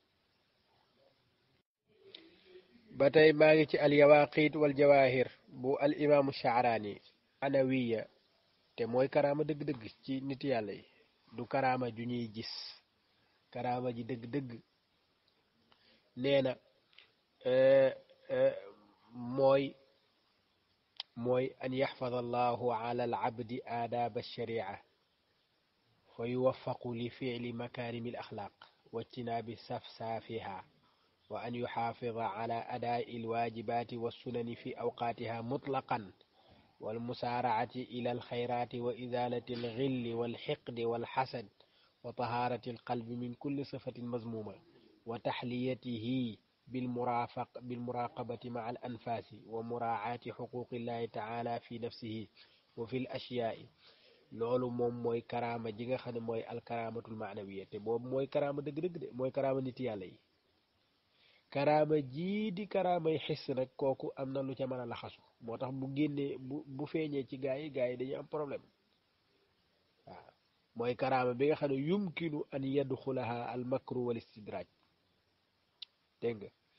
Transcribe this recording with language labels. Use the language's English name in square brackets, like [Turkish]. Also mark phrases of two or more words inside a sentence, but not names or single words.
[Wolof] ba tey maa ngi ci al yawaqit wal jawahir bu al imaamu Sha'rani anawiya te mooy karaama dëgg-dëgg ci nit yàlla yi du karaama ju ñuy gis karaama ji dëgg-dëgg nee na mooy mooy [Arabic] أن يحفظ الله على العبد آداب الشريعة فيوفق لفعل مكارم الأخلاق واجتناب سفسافها وأن يحافظ على أداء الواجبات والسنن في أوقاتها مطلقا والمسارعة إلى الخيرات وإزالة الغل والحقد والحسد وطهارة القلب من كل صفة مذمومة وتحليته بالمراقبة مع الأنفاس ومراعاة حقوق الله تعالى في نفسه وفي [Wolof] الأشياء loolu moom mooy karaama ji nga xam ne mooy [Arabic] الكرامة المعنوية [Wolof] te boobu mooy karaama dëgg-dëgg de mooy karaama nit yàlla yi karaama jii di karaamay xis nag kooku am na lu ca mën a laxasu moo tax bu génnee bu feeñee ci gaa yi dañuy am problème waaw mooy karaama bi nga xam ne [Arabic] يمكن أن يدخلها المكر والاستدراج [Wolof] dégg nga